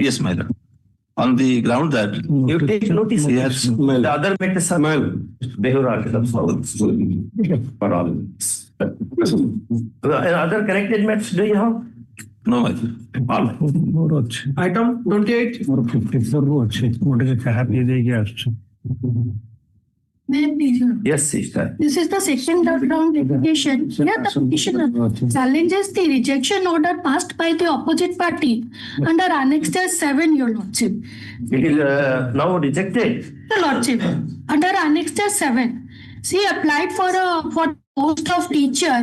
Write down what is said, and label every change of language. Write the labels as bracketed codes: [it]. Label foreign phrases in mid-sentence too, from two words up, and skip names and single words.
[en] Yes, my lord. On the ground that you take notice. Yes. The other matters are for all. Other connected matters do you have? No, Item 28. [or] ମୋର 54 ଅଛି ମୁଁ ଟିକେ ଚାହା ପିଇ ଦେଇକି ଆସୁଛି। [en] May I please, Your Honor? Yes, sister. This is the second round litigation. Here the petitioner challenges the rejection order passed by the opposite party under Annexure 7, Your Lordship. It is now rejected. Your Lordship, under Annexure 7, she applied for post of teacher.